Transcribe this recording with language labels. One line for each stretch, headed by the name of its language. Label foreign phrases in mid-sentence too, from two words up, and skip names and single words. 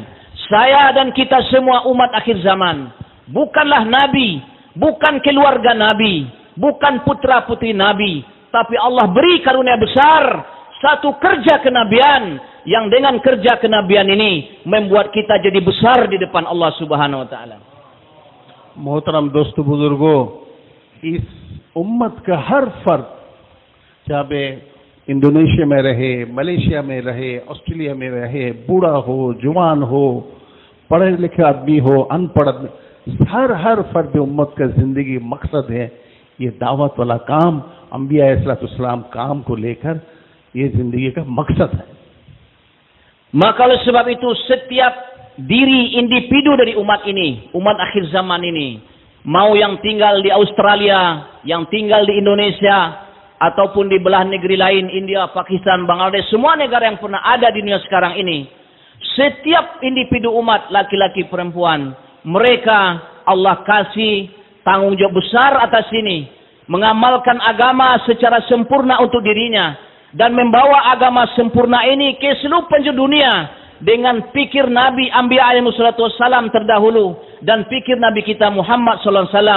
Indonesian: Saya dan kita semua umat akhir zaman bukanlah Nabi, bukan keluarga Nabi, bukan putra putri Nabi, tapi Allah beri karunia besar, satu kerja kenabian, yang dengan kerja kenabian ini membuat kita jadi besar di depan Allah
Arabic: سبحانه وتعالى.
Hindi: मोहतरम दोस्तों बुजुर्गों, इस उम्मत का हर फर्द, चाहे इंडोनेशिया में रहे, मलेशिया में रहे, ऑस्ट्रेलिया में रहे, बूढ़ा हो, जवान हो, पढ़े लिखे आदमी हो, अनपढ़ आदमी, हर फर्द उम्मत का जिंदगी मकसद है। ये दावत वाला काम, अंबिया अलैहिस्सलाम काम को लेकर ये जिंदगी का मकसद है।
Indonesian: Maka oleh sebab itu setiap diri individu dari umat ini, umat akhir zaman ini, mau yang tinggal di Australia, yang tinggal di Indonesia, ataupun di belahan negeri lain, India, Pakistan, Bangladesh, semua negara yang pernah ada di dunia sekarang ini, setiap individu umat, laki-laki, perempuan, mereka Allah kasih tanggung jawab besar atas ini, mengamalkan agama secara sempurna untuk dirinya, dan membawa agama sempurna ini ke seluruh penjuru dunia dengan pikir Nabi
Arabic: أنبياء عليه السلام
Indonesian: terdahulu dan pikir Nabi kita Muhammad
Arabic: صلى الله عليه وسلم.